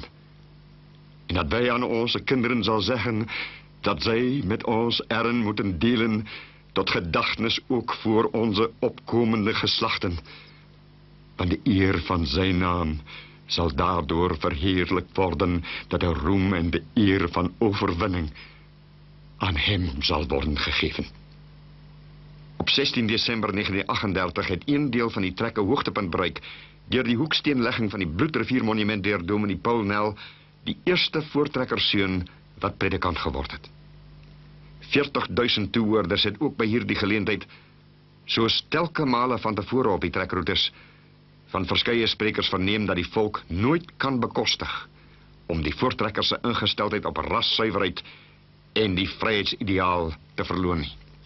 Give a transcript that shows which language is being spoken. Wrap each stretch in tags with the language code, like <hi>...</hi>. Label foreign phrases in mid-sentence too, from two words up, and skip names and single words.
<nl>En dat wij aan onze kinderen zal zeggen, dat zij met ons erin moeten delen, tot gedachtenis ook voor onze opkomende geslachten. Want de eer van zijn naam zal daardoor verheerlijkt worden, dat de roem en de eer van overwinning aan hem zal worden gegeven.</nl> <af>Op 16 december 1938 het een deel van die trek 'n hoogtepunt bereik, deur die hoeksteenlegging van die Bloedriviermonument deur dominee Paul Nel, die eerste voortrekkerseun wat predikant geword het. 40.000 toehoorders het ook by hierdie geleentheid, soos telke male van tevore op die trekroutes, van verskeie sprekers verneem dat die volk nooit kan bekostig om die voortrekkers se ingesteldheid op rassuiwerheid en die vryheidsideaal te verloon nie.</af>